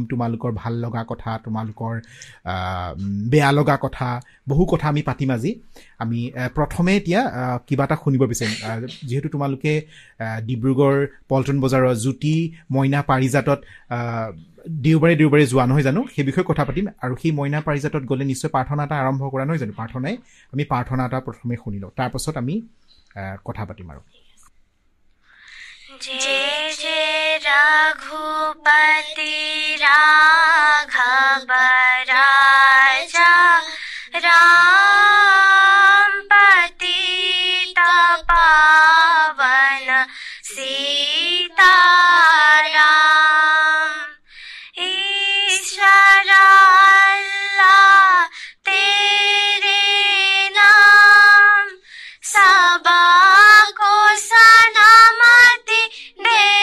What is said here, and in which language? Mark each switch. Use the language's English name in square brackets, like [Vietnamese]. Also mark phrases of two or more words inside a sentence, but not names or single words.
[Assamese] তোমালোকৰ ভাল লগা কথা তোমালোকৰ বেয়া লগা কথা বহু কথা আমি পাতিম আজি আমি প্ৰথমে এতিয়া কিবা এটা শুনিব বিচাৰিম যেহেতু তোমালোকে ডিব্ৰুগড় পল্টন বজাৰৰ জ্যোতি মইনা পাৰিজাতত দেওবাৰে যোৱা নহয় জানো সেই বিষয়ে কথা পাতিম আৰু সেই মইনা পাৰিজাতত গ'লে নিশ্চয় প্ৰাৰ্থনা এটা আৰম্ভ কৰা নহয় জানো আমি প্ৰাৰ্থনা এটা প্ৰথমে শুনি লওঁ তাৰপাছত আমি কথা পাতিম আৰু [Hindi] जय जय रघुपति राघव राजा राम पतित पावन सीताराम ईश्वर अल्लाह तेरे नाम सबा को सलामती दे